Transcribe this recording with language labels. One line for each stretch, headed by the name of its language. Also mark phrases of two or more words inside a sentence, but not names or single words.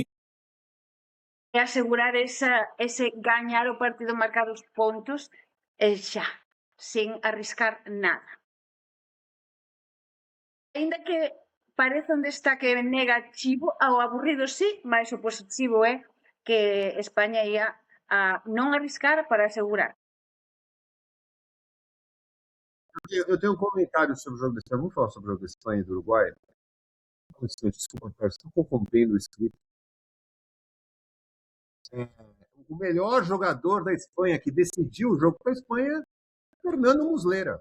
Galician: E asegurar ese gañar o partido, marcar os pontos xa, sin arriscar nada. Ainda que parece un destaque negativo, ao aburrido sí, mas o positivo é que España ia a non arriscar para asegurar.
Portuguese: Eu tenho um comentário sobre o jogo da Espanha. Vamos falar sobre o jogo da Espanha e do Uruguai? Desculpa, estou corrompendo o script. o melhor jogador da Espanha que decidiu o jogo para a Espanha, Fernando Muslera.